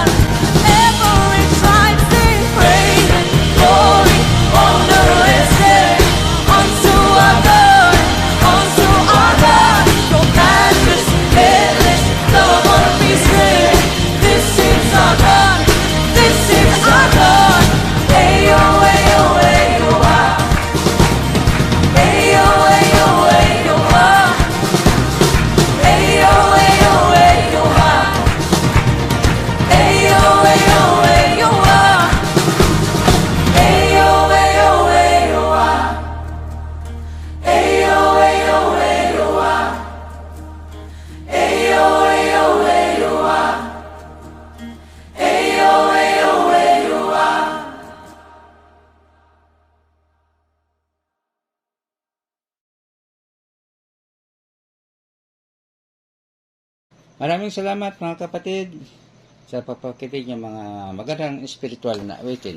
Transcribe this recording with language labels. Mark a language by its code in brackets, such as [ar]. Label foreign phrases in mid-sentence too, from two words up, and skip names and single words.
[en] Every tribe sing praise and glory, honor and strength unto our God, unto our God. Your matchless, endless, love unrestrained. This is our God. This is our God. Ayo, ayo, ayo, ah. Ayo, ayo, ayo, ah. Ayo, ayo, ayo, ah. Ayo, ayo, ayo, ah. Ayo, ayo, ayo, ah. Ayo, ayo, ayo, ah. Ayo, ayo, ayo, ah. Ayo, ayo, ayo, ah. [tl] Maraming salamat mga kapatid sa papakinig ng mga magandang spiritual na awitin.